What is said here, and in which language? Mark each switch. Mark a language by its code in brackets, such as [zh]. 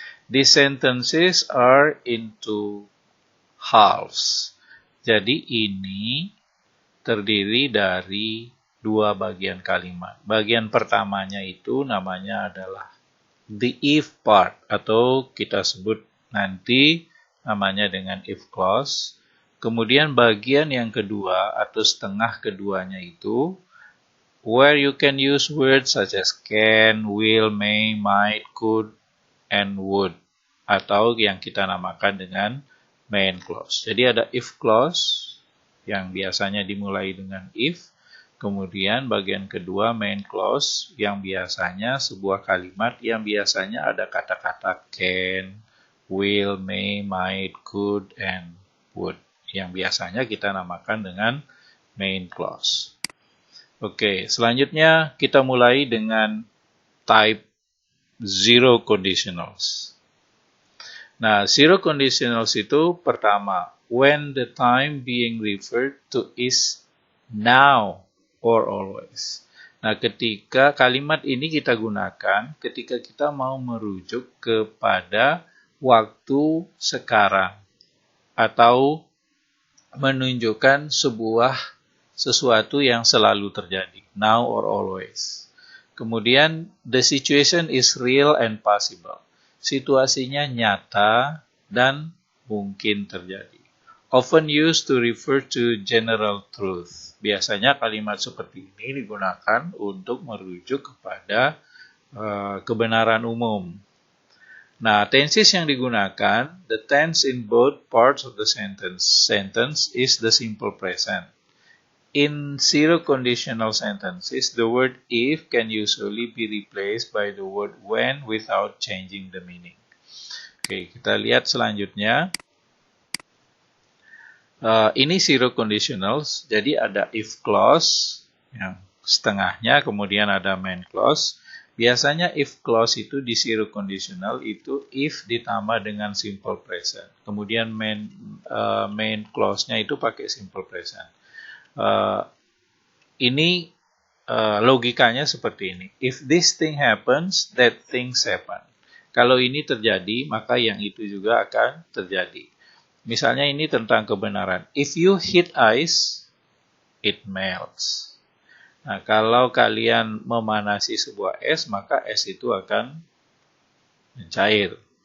[en] These sentences are into halves. [id] Jadi ini terdiri dari 2 bagian kalimat. Bagian pertamanya itu namanya adalah the if part atau kita sebut nanti namanya dengan if clause. Kemudian bagian yang kedua atau setengah keduanya itu [en] where you can use words such as can, will, may, might, could, and would, [id] atau yang kita namakan dengan main clause. Jadi ada if clause yang biasanya dimulai dengan if, kemudian bagian kedua main clause yang biasanya sebuah kalimat yang biasanya ada kata-kata can, will, may, might, could, and would, yang biasanya kita namakan dengan main clause. Oke, selanjutnya kita mulai dengan type zero conditionals. Nah, zero conditionals itu pertama, [en] when the time being referred to is now or always. [id] Nah, ketika kalimat ini kita gunakan ketika kita mau merujuk kepada waktu sekarang atau menunjukkan sesuatu yang selalu terjadi, [en] now or always. Kemudian, the situation is real and possible. [id] Situasinya nyata dan mungkin terjadi. [en] Often used to refer to general truth. [id] Biasanya kalimat seperti ini digunakan untuk merujuk kepada kebenaran umum. Nah, tenses yang digunakan, [en] the tense in both parts of the sentence is the simple present. In zero conditional sentences, the word if can usually be replaced by the word when without changing the meaning. [id] Oke, kita lihat selanjutnya. Ini zero conditionals, jadi ada if clause yang setengahnya, kemudian ada main clause. Biasanya if clause itu di zero conditional itu if ditambah dengan simple present. Kemudian main clause-nya itu pakai simple present. Ini logikanya seperti ini. [en] If this thing happens, that things happen. [id] Kalau ini terjadi, maka yang itu juga akan terjadi. Misalnya ini tentang kebenaran. [en] If you hit ice, it melts. [id] Nah, kalau kalian memanasi sebuah es, maka es itu akan mencair.